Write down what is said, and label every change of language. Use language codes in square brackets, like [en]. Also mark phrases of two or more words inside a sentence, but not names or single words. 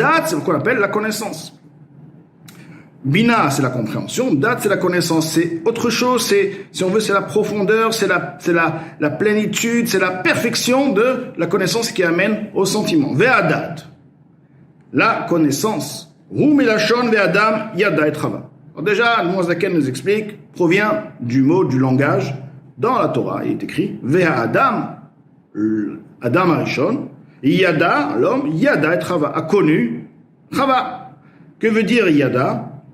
[fr] Ve'adat, c'est ce qu'on appelle la connaissance. Bina, c'est la compréhension. Dat, c'est la connaissance. C'est autre chose. Si on veut, c'est la profondeur, c'est la plénitude, c'est la perfection de la connaissance qui amène au sentiment. Ve'adat. La connaissance. [he] הוא מלשון והאדם ידע את חוה. [fr] Alors déjà, le Mozaken nous explique, provient du mot, du langage. Dans la Torah, il est écrit [he] והאדם, אדם הראשון, ידע, [fr] l'homme, [he] ידע את חוה, [fr] a connu Chava. Que veut dire Yada?